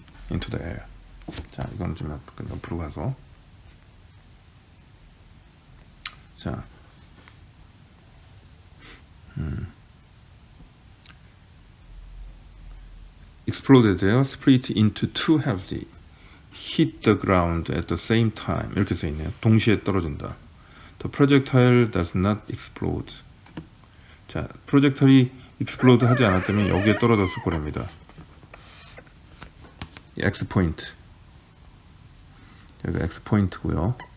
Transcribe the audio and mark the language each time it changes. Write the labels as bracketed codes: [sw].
[en] into the air. [ko] 자, 이건 좀 옆으로 가서 자, exploded요. [en] split into two halves, hit the ground at the same time [ko] 이렇게 써 있네요. 동시에 떨어진다. [en] The projectile does not explode. [ko] 자, 프로젝터리 explode 하지 않았다면 여기에 떨어졌을 거랍니다. X 포인트. 여기가 X 포인트고요.